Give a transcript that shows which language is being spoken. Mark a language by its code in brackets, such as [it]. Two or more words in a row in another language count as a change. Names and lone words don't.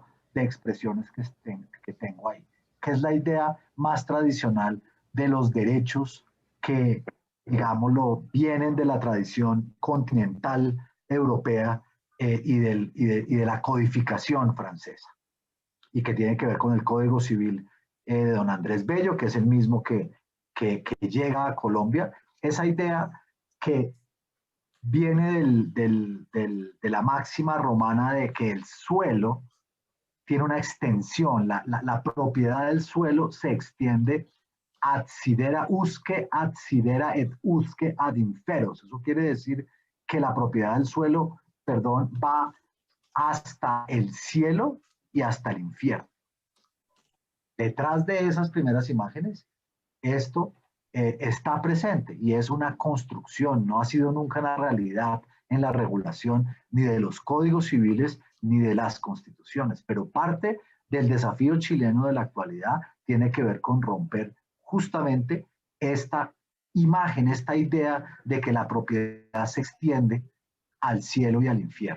[es] de expresiones que tengo ahí, que es la idea más tradicional de los derechos que, digámoslo, vienen de la tradición continental europea y de la codificación francesa, y que tiene que ver con el Código Civil de don Andrés Bello, que es el mismo que llega a Colombia. Esa idea que viene de la máxima romana de que el suelo tiene una extensión, la propiedad del suelo se extiende [la] ad sidera usque, ad sidera et usque ad inferos. [es] Eso quiere decir que la propiedad del suelo, va hasta el cielo y hasta el infierno. Detrás de esas primeras imágenes, esto está presente y es una construcción, no ha sido nunca una realidad en la regulación ni de los códigos civiles ni de las constituciones, pero parte del desafío chileno de la actualidad tiene que ver con romper justamente esta imagen, esta idea de que la propiedad se extiende al cielo y al infierno.